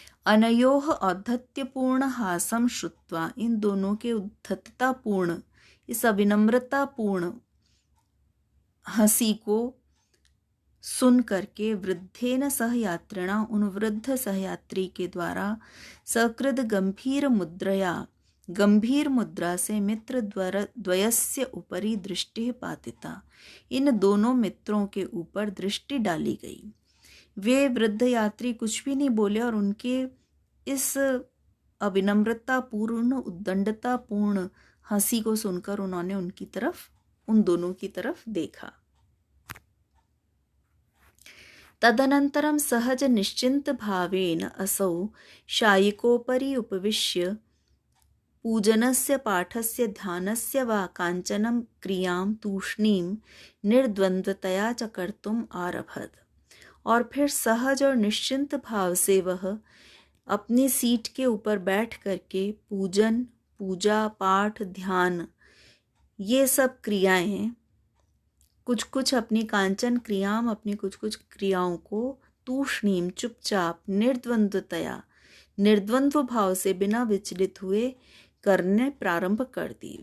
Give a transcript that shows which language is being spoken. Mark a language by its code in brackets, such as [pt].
[sa] अनयोः औद्धत्यपूर्ण हासम श्रुत्वा, [hi] इन दोनों के उद्धततापूर्ण, इस अविनम्रतापूर्ण हंसी को सुन करके, [sa] वृद्धेन सहयात्रिणा, [hi] उन वृद्ध सहयात्री के द्वारा, [sa] सकृद गंभीर मुद्रया, [hi] गंभीर मुद्रा से, [sa] मित्र द्वयस्य उपरि दृष्टि पातिता, [hi] इन दोनों मित्रों के ऊपर दृष्टि डाली गई। वे वृद्ध यात्री कुछ भी नहीं बोले, और उनके इस अविनम्रतापूर्ण, उद्दंडतापूर्ण हंसी को सुनकर उन्होंने उन दोनों की तरफ देखा। [sa] तदनन्तरं सहज निश्चिंत भावेन असौ शायिकोपरि उपविश्य पूजनस्य पाठस्य ध्यानस्य वा काञ्चनं क्रियां तूष्णीं निर्द्वन्द्वतया च कर्तुम् आरभत। [hi] और फिर सहज और निश्चिंत भाव से वह अपनी सीट के ऊपर बैठ करके पूजन, पूजा, पाठ, ध्यान, ये सब क्रियाएं, कुछ कुछ अपनी कांचन क्रियाम, अपनी कुछ कुछ क्रियाओं को तूष्णीम, चुपचाप, निर्द्वंद्वतया, निर्द्वंद्व भाव से बिना विचलित हुए करने प्रारंभ कर दी।